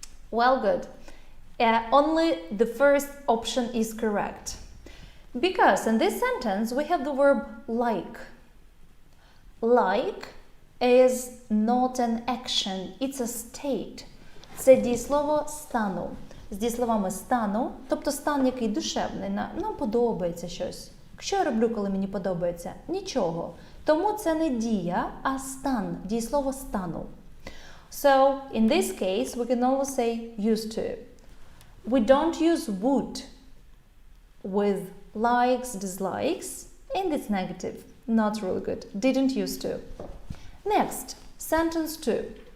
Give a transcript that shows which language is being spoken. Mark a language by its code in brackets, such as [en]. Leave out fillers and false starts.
[en] Well, good. Only the first option is correct. Because in this sentence we have the verb like. Like is not an action, it's a state. [uk] Це дієслово стану. З дієсловами стану, тобто стан який душевний, нам подобається щось. Що я роблю, коли мені подобається? Нічого. Тому це не дія, а стан, дієслово стану. [en] So, in this case, we can always say used to. We don't use would with likes, dislikes, and it's negative. Not really good. Didn't used to. Next, sentence 2.